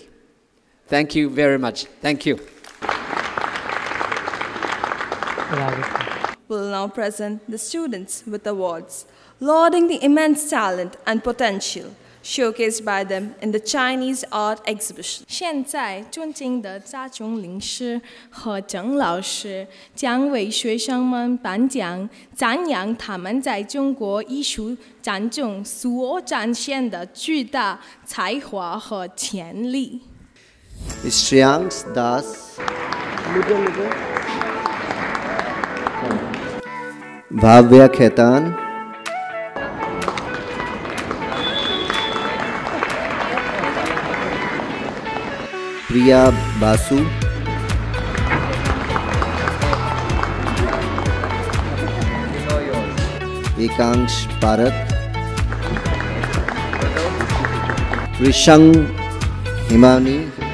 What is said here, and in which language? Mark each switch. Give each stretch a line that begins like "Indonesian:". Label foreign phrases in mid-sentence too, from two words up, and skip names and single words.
English: Thank you very much. Thank you. We'll now present the students with awards, lauding the immense talent and potential showcased by them in the Chinese art exhibition.
Chinese: 现在，尊敬的家中领事和郑老师将为学生们颁奖，赞扬他们在中国艺术展中所展现的巨大才华和潜力。
English: JOAN'S Das, Bhavya Khaitan, Priya Basu, Ekangsh Parak, Rishang Himani,